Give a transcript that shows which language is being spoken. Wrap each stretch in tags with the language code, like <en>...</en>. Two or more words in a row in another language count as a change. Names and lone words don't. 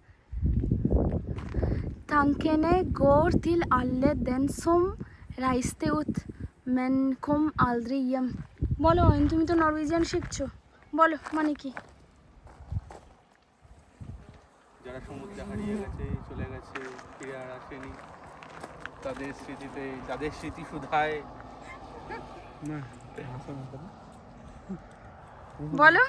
<no>tankene går till alle den som reiste ut men kom aldrig hjem.</no> <bn>বলো, তুমি তো নরওয়েজিয়ান শিখছো, বলো মানে কি? যারা সমুদ্রে হারিয়ে গেছে, চলে গেছে, ফিরে আর আসেনি, তাদের স্মৃতিতে, তাদের স্মৃতি সুধায় বলো।</bn>